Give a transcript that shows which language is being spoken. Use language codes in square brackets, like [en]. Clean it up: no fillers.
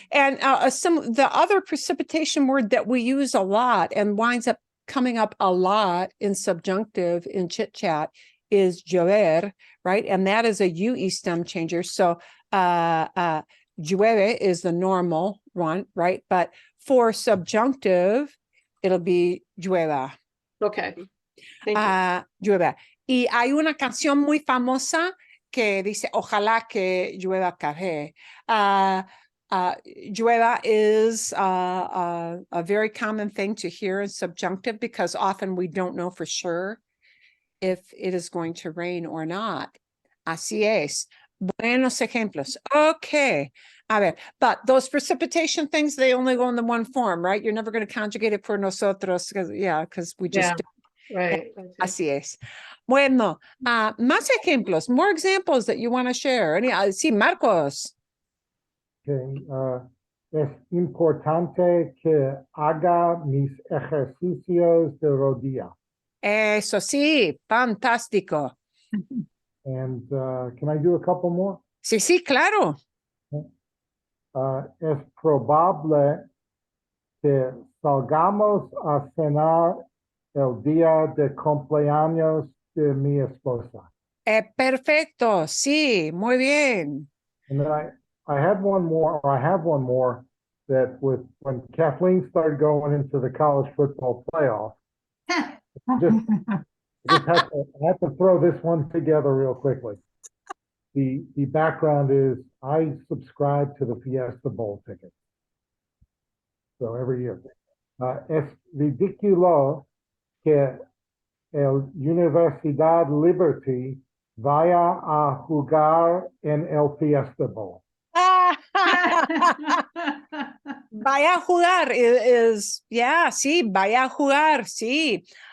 [en] And the other precipitation word that we use a lot and winds up coming up a lot in subjunctive in chit chat is llover, right? And that is a UE stem changer. So llueve is the normal one, right? But for subjunctive, it'll be llueva. Okay. Thank you. [es] Llueva. Y hay una canción muy famosa que dice, ojalá que llueva café. [en] Llueva is a very common thing to hear in subjunctive because often we don't know for sure if it is going to rain or not. [es] Así es. Buenos ejemplos. [en] Okay. [es] A ver, [en] but those precipitation things, they only go in the one form, right? You're never going to conjugate it for nosotros. Because we just do. Right. [es] Así es. Bueno, más ejemplos, [en] more examples that you want to share. [es] Sí, Marcos. Okay, es importante que haga mis ejercicios de rodilla. Eso sí, fantástico. [en] And can I do a couple more? [es] Sí, sí, claro. Es probable que salgamos a cenar el día de cumpleaños de mi esposa. Perfecto, sí, muy bien. [en] And then I had one more, or I have one more, that when Kathleen started going into the college football playoff, I had to throw this one together real quickly. The background is I subscribe to the Fiesta Bowl ticket. So every year. [es] Es ridículo que el Universidad Liberty vaya a jugar en el Fiesta Bowl. Vaya a jugar is, yeah, sí, vaya a jugar, sí.